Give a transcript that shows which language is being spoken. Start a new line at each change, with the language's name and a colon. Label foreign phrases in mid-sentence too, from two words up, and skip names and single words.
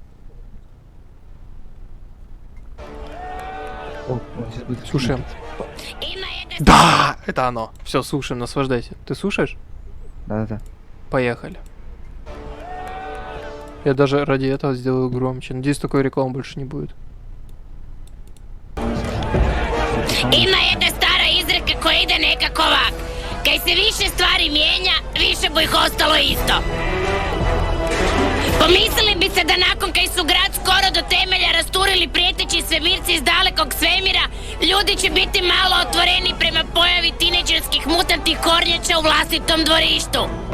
Russian: Слушаем. Да, это оно. Все, слушаем, наслаждайся. Ты слушаешь? Да-да-да. Поехали. Я даже ради этого сделаю громче. Надеюсь, такой рекламы больше не будет.
Croatian: Ima jedna stara izreka koja ide nekako ovak. Kaj se više stvari mijenja, više bo ih ostalo isto. Pomislili bi se da nakon kaj su grad skoro do temelja rasturili prijeteći svemirci iz dalekog svemira, ljudi će biti malo otvoreni prema pojavi tineđerskih mutantih kornjača u vlastitom dvorištu.